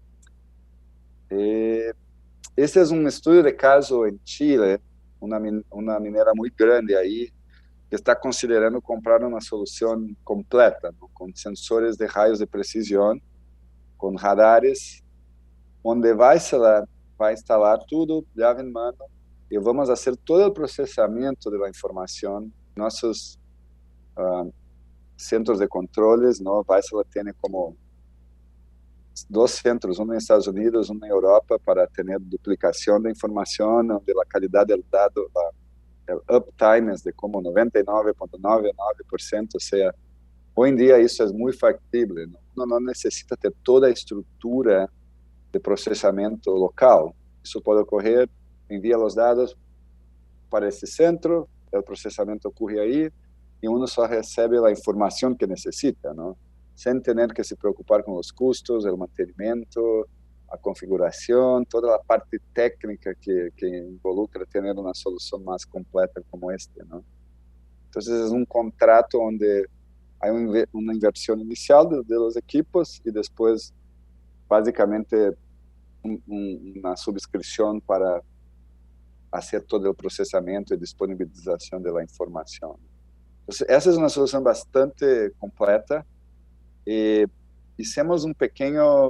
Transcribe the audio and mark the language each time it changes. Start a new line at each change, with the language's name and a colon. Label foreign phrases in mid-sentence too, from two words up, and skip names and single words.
Spanish: Este es un estudio de caso en Chile, una minera muy grande ahí, que está considerando comprar una solución completa, ¿no? Con sensores de rayos de precisión, con radares,
Portuguese: onde vai instalar tudo,
Spanish: llave en mano, y vamos a hacer todo el procesamiento de la información. Nuestros centros de controles, ¿no? Vaisala tiene como dos centros, uno en Estados Unidos, uno en Europa, para tener duplicación de información, donde la calidad del dado, el uptime es de como 99.99%, o sea, hoy en día
Portuguese: isso é muito factível,
Spanish: ¿no?
Portuguese: Uno não necessita ter toda a estrutura de processamento local. Isso pode ocorrer, envia os dados para esse centro, o processamento ocorre aí, e uno só recebe a informação que necessita, ¿no? Sem ter que se preocupar com os custos, o mantenimento, a configuração, toda a parte técnica que involucra ter uma solução mais completa como este, ¿no? Então, é um contrato onde há uma inversão inicial
Spanish: de los equipos
Portuguese: e depois, basicamente, uma subscrição para fazer todo o processamento e disponibilização da informação. Então, essa é uma solução bastante completa e hicimos um pequeno...